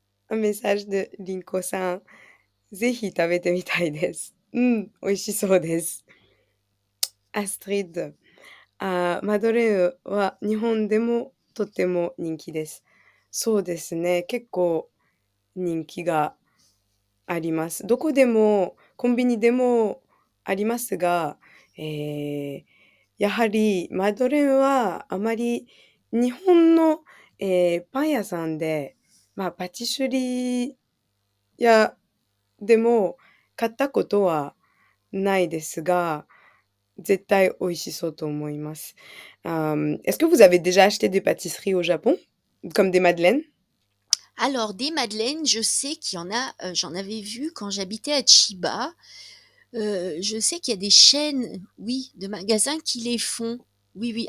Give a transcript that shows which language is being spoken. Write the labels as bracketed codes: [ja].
[fr] Un message de Rinko さん。 [ja] ぜひ食べてみたいです。うん、美味しそうです。アストリッド。マドレーヌは日本でもとっても人気です。そうですね。結構人気があります。どこでも、コンビニでもありますが、えーやはりマドレーヌはあまり日本の、パン屋さんで、まあ、パティシュリー屋でも買ったことはないですが、絶対美味しそうと思います。 [fr] Est-ce que vous avez déjà acheté des pâtisseries au Japon? Comme des madeleines? Alors des madeleines, je sais qu'il y en a, j'en avais vu quand j'habitais à Chiba. Je sais qu'il y a des chaînes, oui, de magasins qui les font. Oui, oui.